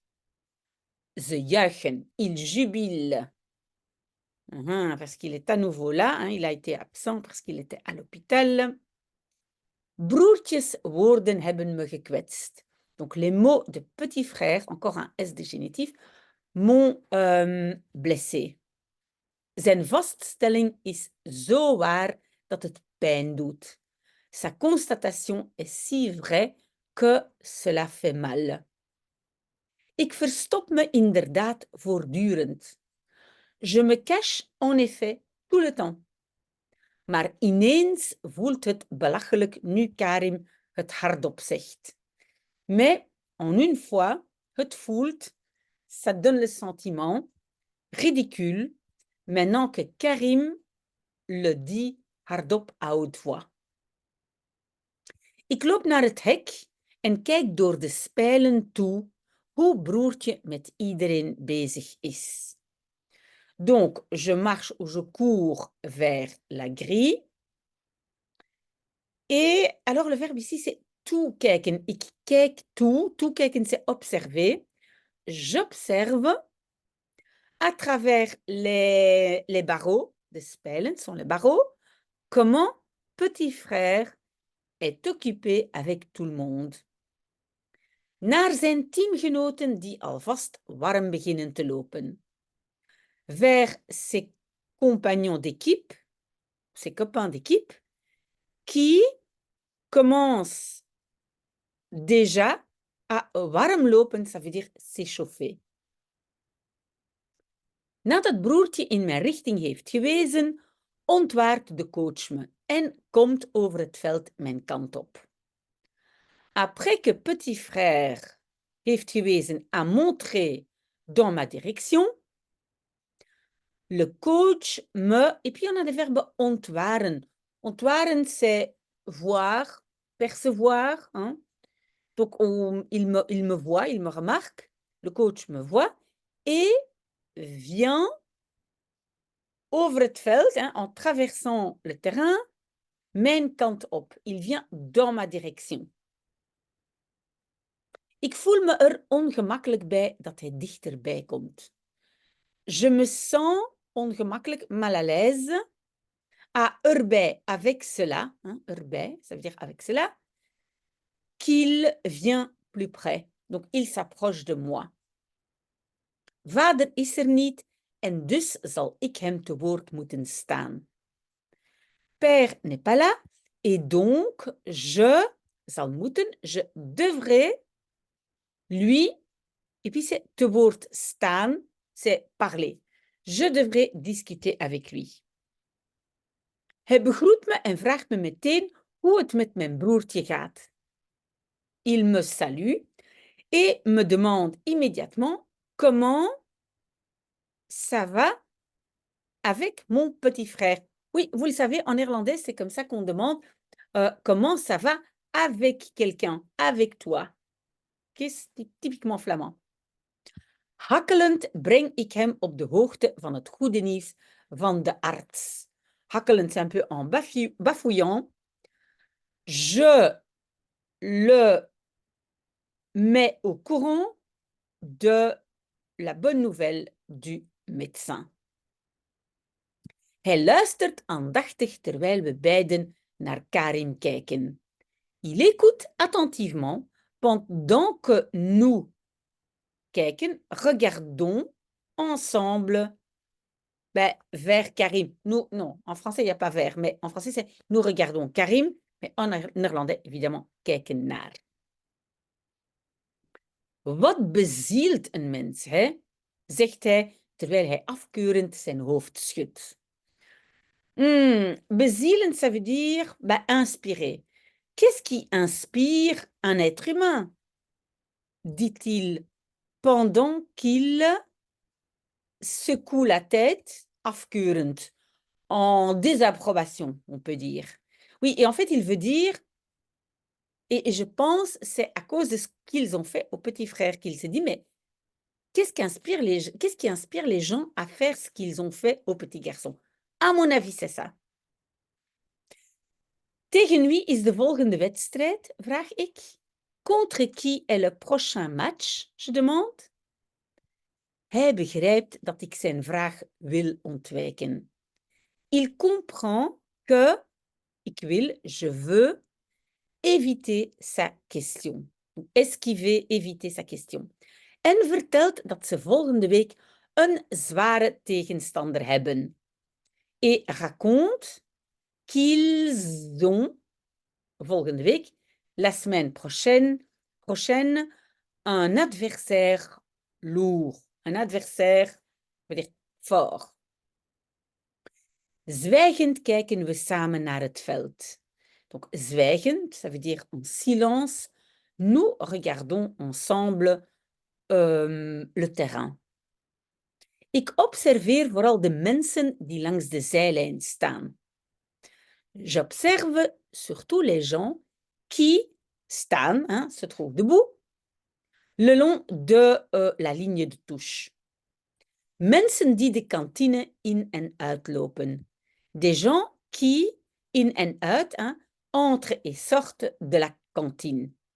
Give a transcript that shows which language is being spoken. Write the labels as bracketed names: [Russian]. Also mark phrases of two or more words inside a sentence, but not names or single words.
[Dutch] Ze juichen, [French] ils jubilent. Parce qu'il est à nouveau là, hein, il a été absent parce qu'il était à l'hôpital. [Dutch] Broertjes woorden hebben me gekwetst. [French] Donc les mots de petit frère, encore un S de génitif, m'ont blessé. [Dutch] Zijn vaststelling is zo waar dat het pijn doet. [French] Sa constatation est si vraie que cela fait mal. [Dutch] Ik verstop me inderdaad voortdurend. [French] Je me cache en effet tout le temps. [Dutch] Maar ineens voelt het belachelijk nu Karim het hardop zegt. [French] Mais en une fois, [Dutch] het voelt, [French] ça donne le sentiment ridicule maintenant que Karim le dit hardop à haute voix. [Dutch] Ik loop naar het hek en kijk door de spijlen toe hoe broertje met iedereen bezig is. [French] Donc, je marche ou je cours vers la grille. Et alors, le verbe ici, c'est toekijken. [Dutch] Ik kijk toe. Toekijken, [French] c'est observer. J'observe à travers les barreaux, [Dutch] de spelen [French] sont les barreaux, comment petit frère est occupé avec tout le monde. [Dutch] Naar zijn teamgenoten die alvast warm beginnen te lopen. [French] Vers ses compagnons d'équipe, ses copains d'équipe, qui commencent déjà à [Dutch] warm lopen, [French] ça veut dire s'échauffer. [Dutch] Nadat broertje in mijn richting heeft gewezen, ontwaart de coach me en komt over het veld mijn kant op. [French] Après que petit frère [Dutch] heeft gewezen [French] à montrer dans ma direction, le coach me... Et puis on a des verbes [Dutch] ontwaren. Ontwaren, [French] c'est voir, percevoir. Hein? Donc il me voit, il me remarque, le coach me voit et vient [Dutch] over het veld, [French] hein, en traversant le terrain, [Dutch] mijn kant op. [French] Il vient dans ma direction. [Dutch] Ik voel me er ongemakkelijk bij dat hij dichterbij komt. [French] Je me sens ongemakkelijk, mal à l'aise, à erbij, avec cela, hein, erbij, ça veut dire avec cela, qu'il vient plus près. Donc, il s'approche de moi. [Dutch] Vader is er niet en dus zal ik hem te woord moeten staan. [French] Père n'est pas là et donc je [Dutch] zal moeten, [French] je devrais lui, et puis c'est [Dutch] te woord staan, [French] c'est parler. Je devrais discuter avec lui. [Dutch] Hij begroet me en vraagt me meteen hoe het met mijn broertje gaat. [French] Il me salue et me demande immédiatement comment ça va avec mon petit frère. Oui, vous le savez, en néerlandais, c'est comme ça qu'on demande comment ça va avec quelqu'un, avec toi. C'est typiquement flamand. [Dutch] Hakkelend breng ik hem op de hoogte van het goede nieuws van de arts. Hakkelend, [French] c'est un peu en bafouillant. Je le met au courant de la bonne nouvelle du médecin. [Dutch] Hij luistert aandachtig terwijl we beiden naar Karim kijken. [French] Il écoute attentivement pendant que nous kijken, regardons ensemble vers Karim. Nous, non, en français, il n'y a pas vers, mais en français, c'est nous regardons Karim, mais en néerlandais, évidemment, [Dutch] kijken naar. Wat bezielt een mens, hè? Zegt hij, terwijl hij afkeurend zijn hoofd schudt. Bezielen, [French] ça veut dire inspirer. Qu'est-ce qui inspire un être humain? Dit-il pendant qu'il secoue la tête, afkeurend, en désapprobation, on peut dire. Oui, et en fait, il veut dire, et je pense, c'est à cause de ce qu'ils ont fait au petit frère qu'il s'est dit, mais qu'est-ce qui inspire les gens à faire ce qu'ils ont fait au petit garçon? À mon avis, c'est ça. [Dutch] Tegen wie is de volgende wedstrijd? Vraag ik. [French] Contre qui est le prochain match? Je demande. [Dutch] Hij begrijpt dat ik zijn vraag wil ontwijken. [French] Il comprend que, [Dutch] ik wil, [French] je veux, éviter sa question. Esquiver, éviter sa question. [Dutch] En vertelt dat ze volgende week een zware tegenstander hebben. [French] Et raconte qu'ils ont, [Dutch] volgende week, [French] la semaine prochaine, un adversaire lourd. Un adversaire, veut dire fort. [Dutch] Zwijgend kijken we samen naar het veld. [French] Donc, zwijgend, ça veut dire en silence. Nous regardons ensemble le terrain. [Dutch] Ik observeer vooral de mensen die langs de zijlijn staan. [French] J'observe surtout les gens qui staan, hein, se trouvent debout, le long de la ligne de touche. [Dutch] Mensen die de kantine in en uitlopen. [French] Des gens qui, [Dutch] in en uit, [French] hein, entrent et sortent de la cantine.